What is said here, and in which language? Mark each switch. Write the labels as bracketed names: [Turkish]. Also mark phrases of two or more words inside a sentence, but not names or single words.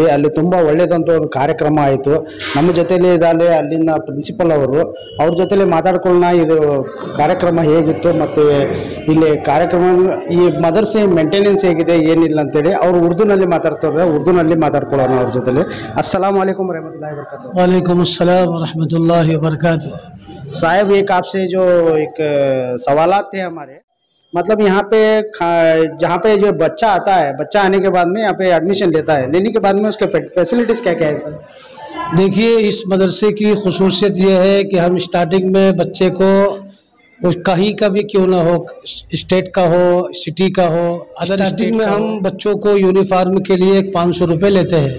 [Kannada] ಅಲ್ಲಿ ತುಂಬ ಒಳ್ಳೆಯದಂಥ ಒಂದು ಕಾರ್ಯಕ್ರಮ ಆಯಿತು. ನಮ್ಮ ಜೊತೆಯಲ್ಲಿ ಇದ್ದಾರೆ ಅಲ್ಲಿನ ಪ್ರಿನ್ಸಿಪಲ್ ಅವರು. ಅವ್ರ ಜೊತೆಲಿ ಮಾತಾಡ್ಕೊಳ್ಳೋಣ, ಇದು ಕಾರ್ಯಕ್ರಮ ಹೇಗಿತ್ತು ಮತ್ತು ಇಲ್ಲಿ ಕಾರ್ಯಕ್ರಮ ಈ ಮದರ್ಸೆ ಮೇಂಟೆನೆನ್ಸ್ ಹೇಗಿದೆ ಏನಿಲ್ಲ ಅಂತೇಳಿ ಅವರು ಉರ್ದುನಲ್ಲಿ ಮಾತಾಡ್ತಾರೆ. ಉರ್ದುನಲ್ಲಿ ಮಾತಾಡ್ಕೊಳ್ಳೋಣ ಅವ್ರ ಜೊತೆಲಿ. [Arabic] السلام عليكم رحمة الله وبركاته. وعليكم السلام ورحمة الله وبركاته. [Urdu] صاحب، ایک آپ سے جو ایک سوالات تھے ہمارے، مطلب یہاں پہ جہاں پہ جو بچہ آتا ہے، بچہ آنے کے بعد میں یہاں پہ ایڈمیشن لیتا ہے، لینے کے بعد میں اس کے فیسلیٹیز کیا کیا ہے سر? دیکھیے، اس مدرسے کی خصوصیت یہ ہے کہ ہم اسٹارٹنگ میں بچے کو کہیں کا بھی کیوں نہ ہو، اسٹیٹ کا ہو، سٹی کا ہو، اسٹارٹنگ میں ہم بچوں کو یونیفارم کے لیے 500 روپے لیتے ہیں.